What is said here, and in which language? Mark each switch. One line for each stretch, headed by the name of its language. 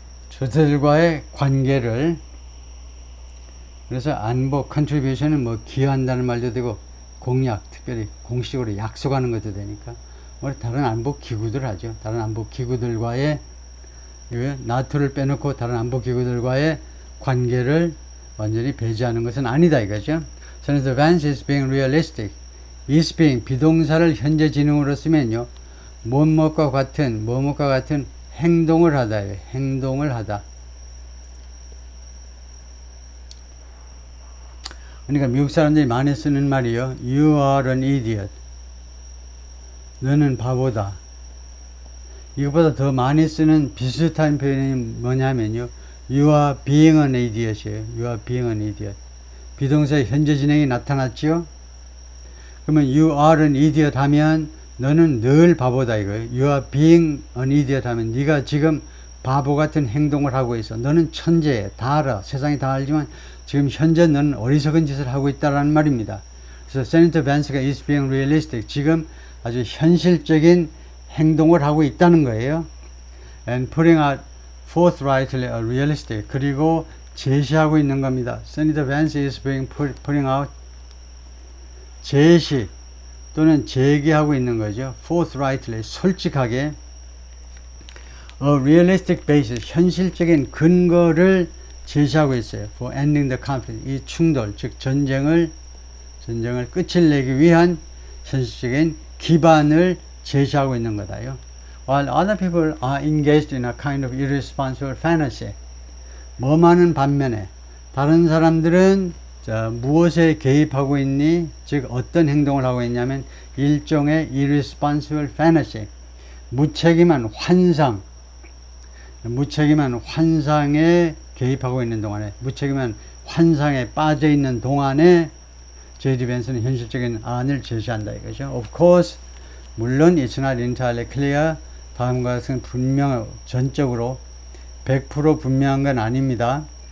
Korean: 저들과의 관계를 그래서 안보 contribution은 뭐 기여한다는 말도 되고 공약, 특별히 공식으로 약속하는 것도 되니까 다른 안보 기구들 하죠. 다른 안보 기구들과의 나토를 빼놓고 다른 안보 기구들과의 관계를 완전히 배제하는 것은 아니다 이거죠.
English: Senator Vance is being realistic.
Korean: is being 비동사를 현재 진행으로 쓰면요. 뭐뭐과 같은 행동을 하다예요. 행동을 하다. 그러니까 미국 사람들이 많이 쓰는 말이요.
English: You are an idiot.
Korean: 너는 바보다. 이것보다 더 많이 쓰는 비슷한 표현이 뭐냐면요.
English: You are being an idiot이에요. You are being an idiot.
Korean: 비동사의 현재 진행이 나타났죠. 그러면
English: you are an idiot
Korean: 하면 너는 늘 바보다 이거예요.
English: You are being an idiot
Korean: 하면 네가 지금 바보 같은 행동을 하고 있어. 너는 천재야. 다 알아. 세상이 다 알지만 지금 현재 너는 어리석은 짓을 하고 있다라는 말입니다. 그래서 세니터 밴스가
English: is being realistic.
Korean: 지금 아주 현실적인 행동을 하고 있다는 거예요.
English: And putting out forthrightly a realistic.
Korean: 그리고 제시하고 있는 겁니다. 세니터 밴스
English: is being putting out
Korean: 제시 또는 제기하고 있는 거죠.
English: forthrightly
Korean: 솔직하게
English: a realistic basis
Korean: 현실적인 근거를 제시하고 있어요.
English: For ending the conflict
Korean: 이 충돌 즉 전쟁을 끝을 내기 위한 현실적인 기반을 제시하고 있는 거다요.
English: While other people are engaged in a kind of irresponsible fantasy
Korean: 뭐만은 반면에 다른 사람들은 무엇에 개입하고 있니? 즉 어떤 행동을 하고 있냐면 일종의
English: irresponsible fantasy
Korean: 무책임한 환상에 개입하고 있는 동안에 무책임한 환상에 빠져 있는 동안에 J.D. 벤슨은 현실적인 안을 제시한다 이거죠.
English: Of course
Korean: 물론
English: it's not entirely clear
Korean: 다음과 같은 전적으로 100% 분명한 건 아닙니다.